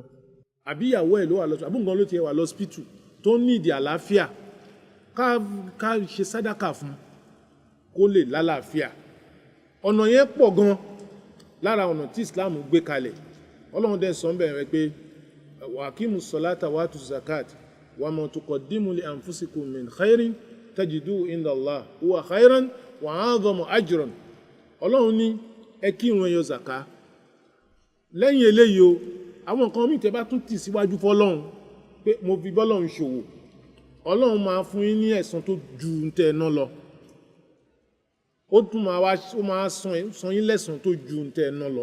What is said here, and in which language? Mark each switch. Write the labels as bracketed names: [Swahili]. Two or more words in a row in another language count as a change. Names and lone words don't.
[Yoruba] Àbí ìyàwó ẹ̀ ló wà lọ́sọ̀, àbúǹkan ló ti wà lọ́spítù tó ní ìdí àlàáfíà, ká ṣe sádàkà fún kó lè lálàáfíà. Ọ̀nà yẹn pọ̀ gan lára ọ̀nà tí Islam gbé kalẹ̀. Ọlọ́run dẹ̀ sọ bẹ̀rẹ̀ pé [Arabic] وأقيموا الصلاة وآتوا الزكاة وما تقدموا لأنفسكم من خير تجدوه عند الله هو خيرا وأعظم أجرا. [Yoruba] Ọlọ́run ní ẹ kírun, ẹ yọ zaka. Lẹ́yìn eléyìí o, àwọn nǹkan míì tẹ́ bá tún tì síwájú fọ́lọ́run pé mo fi bọ́lọ́run ṣòwò, Ọlọ́run máa fún yín ní ẹ̀san tó ju tẹ́ ẹ ná lọ. Ó tún máa san yín lẹ́san tó ju tẹ́ ẹ ná lọ.